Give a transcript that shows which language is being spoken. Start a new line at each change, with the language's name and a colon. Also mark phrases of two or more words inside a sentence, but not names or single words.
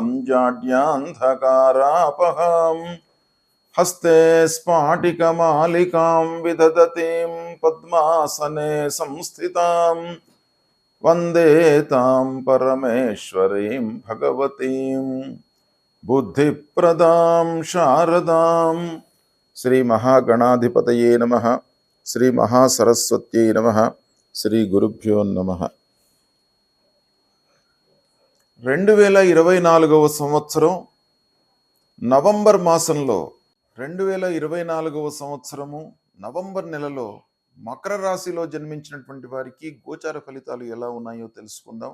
Sanskrit: जाड्यान्धकारापहां हस्ते स्फाटिकमालिकां विदधतीं पद्मासने संस्थितां वन्दे तां परमेश्वरीं भगवतीं बुद्धिप्रदां शारदां। శ్రీ మహాగణాధిపతయే నమః. శ్రీ మహాసరస్వత్యై నమః. శ్రీ గురుభ్యో నమః.
Telugu: 2024 సంవత్సరం నవంబర్ మాసంలో 2024 సంవత్సరము నవంబర్ నెలలో మకర రాశిలో జన్మించినటువంటి వారికి గోచార ఫలితాలు ఎలా ఉన్నాయో తెలుసుకుందాం.